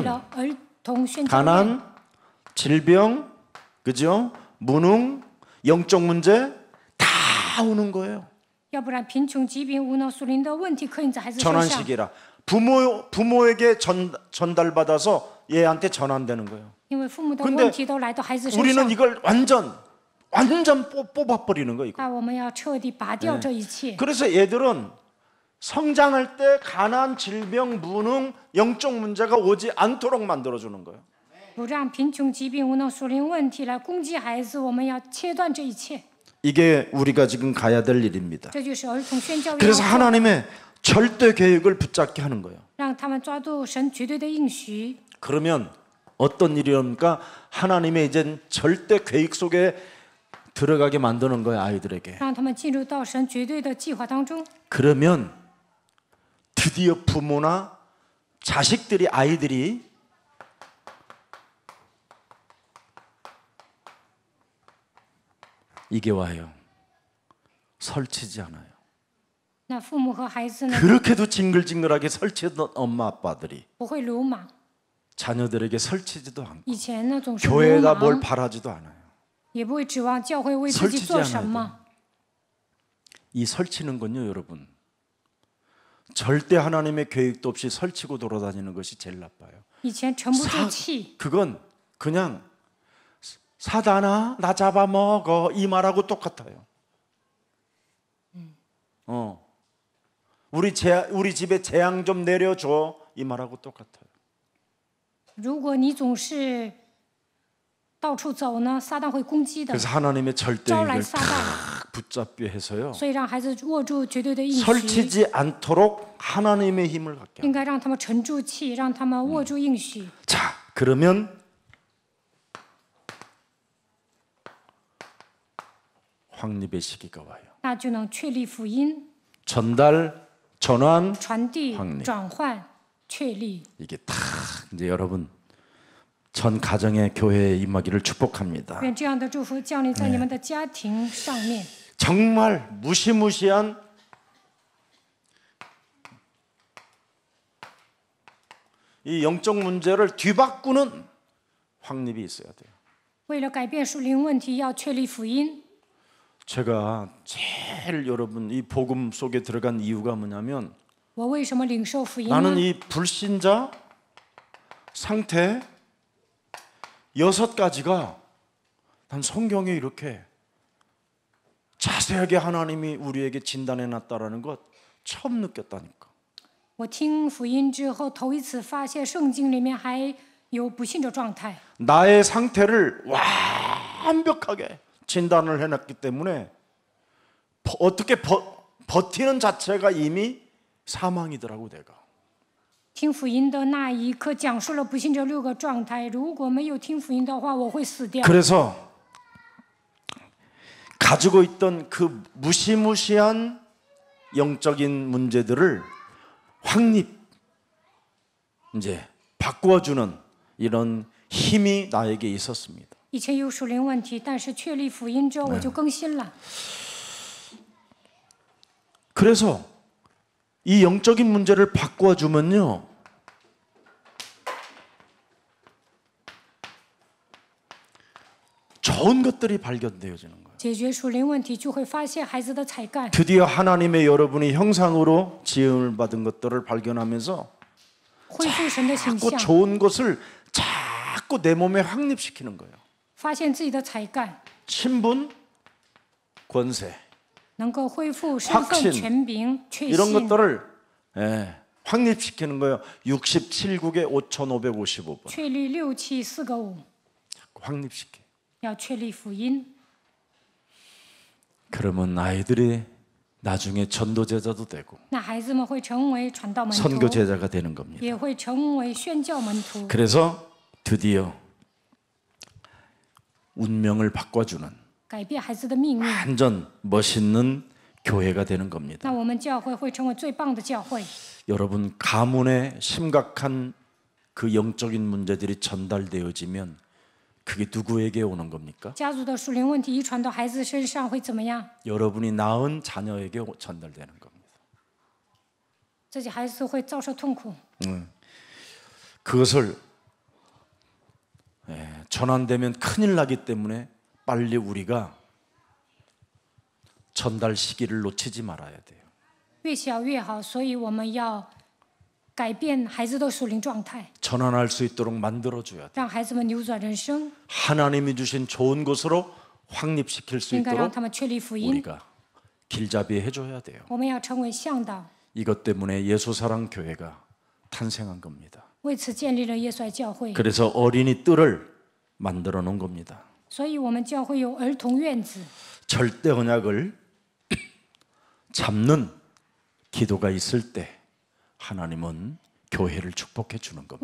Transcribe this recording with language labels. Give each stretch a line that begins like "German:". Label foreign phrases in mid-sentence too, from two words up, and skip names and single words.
Chinese: 了儿童宣教院。
Korean: 가난, 질병, 그죠? 무능, 영적 문제 다 오는 거예요.
Chinese: 要不然贫穷、疾病、无能、属灵的问题刻印在孩子身
Korean: 전환
Chinese: 上。
Korean: 시기라 부모에게 전달받아서 얘한테 전환되는 거예요.
Chinese: 因为父母的
Korean: 근데
Chinese: 问题都来到孩子身
Korean: 우리는
Chinese: 上，
Korean: 이걸 완전 뽑아버리는 거예요. 이거.
Chinese: 那我们要彻底拔掉这一切。
Korean: 그래서 얘들은 성장할 때 가난, 질병, 무능, 영적 문제가 오지 않도록 만들어주는 거예요.
Chinese: 不让贫穷、疾病、无能、属灵问题来攻击孩子，我们要切断这一切。
Korean: 이게 우리가 지금 가야 될 일입니다.
Chinese: 这就是儿童宣教院
Korean: 그래서
Chinese: 要做，
Korean: 하나님의 절대 계획을 붙잡게 하는 거예요.
Chinese: 让他们抓住神绝对的应许。
Korean: 그러면 어떤 일이옵니까? 하나님의 이제 절대 계획 속에 들어가게 만드는 거예요, 아이들에게.
Chinese: 让他们进入到神绝对的计划当中。
Korean: 그러면 드디어 부모나 자식들이, 아이들이 이게 와요. 설치지 않아요.
Chinese: 那父母和孩子呢，
Korean: 그렇게도 징글징글하게 설치던 엄마 아빠들이
Chinese: 不会鲁莽。
Korean: 자녀들에게 설치지도 않고
Chinese: 以前呢，总是鲁
Korean: 교회가 뭘
Chinese: 莽，
Korean: 바라지도 않아요.
Chinese: 也不会指望教会为自己
Korean: 설치지
Chinese: 做
Korean: 않아야
Chinese: 什么。
Korean: 이 설치는 건요, 여러분. 절대 하나님의 계획도 없이 설치고 돌아다니는 것이 제일 나빠요.
Chinese: 以前沉不住气，
Korean: 그건 그냥 사단아 나 잡아먹어 이 말하고 똑같아요. 우리 집에 재앙 좀 내려줘 이 말하고 똑같아요.
Chinese: 如果你总是到处走呢，撒旦会攻击的，
Korean: 그래서 하나님의
Chinese: 招
Korean: 절대를
Chinese: 来撒旦，
Korean: 붙잡게 해서요.
Chinese: 所以让孩子握住绝对的应许，
Korean: 설치지 않도록 하나님의 힘을 갖게.
Chinese: 应该让他们沉住气，让他们握住应许。
Korean: 자, 그러면 확립의 시기가 와요.
Chinese: 那就能确立福音、
Korean: 전달, 전환
Chinese: 传递
Korean: 확립 、
Chinese: 转换、确立。
Korean: 이게 다 이제 여러분 전 가정의 교회에 임하기를 축복합니다.
Chinese: 愿这样的祝福降临在你们的家庭上面。
Korean: 정말 무시무시한 이 영적 문제를 뒤바꾸는 확립이 있어야 돼요.
Chinese: 为了改变属灵问题，要确立福音。
Korean: 제가 제일 여러분 이 복음 속에 들어간 이유가 뭐냐면
Chinese: 我为什么领受福音
Korean: 나는
Chinese: 呢？
Korean: 이 불신자 상태 6가지가 난 성경에 이렇게 자세하게 하나님이 우리에게 진단해 놨다라는 것 처음 느꼈다니까.
Chinese: 我听福音之后，头一次发现圣经里面还有不信的状态。
Korean: 나의 상태를 완벽하게 진단을 해놨기 때문에 어떻게 버티는 자체가 이미 사망이더라고 내가.
Chinese: 听福音的那一刻，讲述了不信这6个状态。如果没有听福音的话，我会死掉。
Korean: 그래서 가지고 있던 그 무시무시한 영적인 문제들을 확립 이제 바꾸어주는 이런 힘이 나에게 있었습니다.
Chinese: 以前有属灵问题，但是确立福音之后，我就更新了。
Korean: 그래서 이 영적인 문제를 바꾸어주면요, 좋은 것들이 발견되어지는 거예요.
Chinese: 解决属灵问题，就会发现孩子的才干，
Korean: 드디어 하나님의 여러분이 형상으로 지음을 받은 것들을 발견하면서
Chinese: 恢复神的形
Korean: 자꾸
Chinese: 象，
Korean: 좋은 것을 자꾸 내 몸에 확립시키는 거예요.
Chinese: 发现自己的才干，
Korean: 신분, 권세
Chinese: 能够恢复身
Korean: 확신
Chinese: 份、权柄、确
Korean: 이런
Chinese: 信，
Korean: 것들을 확립시키는 거예요. 67국에 5,555번
Chinese: 确立6、7、4个5，
Korean: 확립시켜.
Chinese: 要确立福音。
Korean: 그러면 아이들이 나중에 전도제자도 되고
Chinese: 那孩子们会成为传道门徒，
Korean: 선교제자가 되는 겁니다.
Chinese: 也会成为宣教门徒。
Korean: 그래서 드디어 운명을 바꿔주는
Chinese: 改变孩子的命运，
Korean: 완전 멋있는 교회가 되는 겁니다.
Chinese: 那我们教会会成为最棒的教会。
Korean: 여러분 가문에 심각한 그 영적인 문제들이 전달되어지면 그게 누구에게 오는 겁니까?
Chinese: 家族的属灵问题遗传到孩子身上会怎么样？
Korean: 여러분이 낳은 자녀에게 전달되는 겁니다.
Chinese: 自己孩子会遭受痛苦。
Korean: 그것을 전환되면 큰일 나기 때문에 빨리 우리가 전달 시기를 놓치지 말아야 돼요.
Chinese: 越小越好，所以我们要改变孩子的属灵状态，
Korean: 전환할 수 있도록 만들어줘야 돼요.
Chinese: 让孩子们扭转人生，
Korean: 하나님이 주신 좋은 것으로 확립시킬 수
Chinese: 应该让
Korean: 있도록
Chinese: 他们确立福音。
Korean: 우리가 길잡이 해줘야 돼요.
Chinese: 我们要成为向导，
Korean: 이것 때문에 예수사랑 교회가 탄생한 겁니다.
Chinese: 为此建立了耶稣爱教会。
Korean: 그래서 어린이 뜰을 만들어 놓은 겁니다.
Chinese: 所以我们教会有儿童院子，
Korean: 절대 언약을 잡는 기도가 있을 때 하나님은 교회를 축복해 주는 겁니다.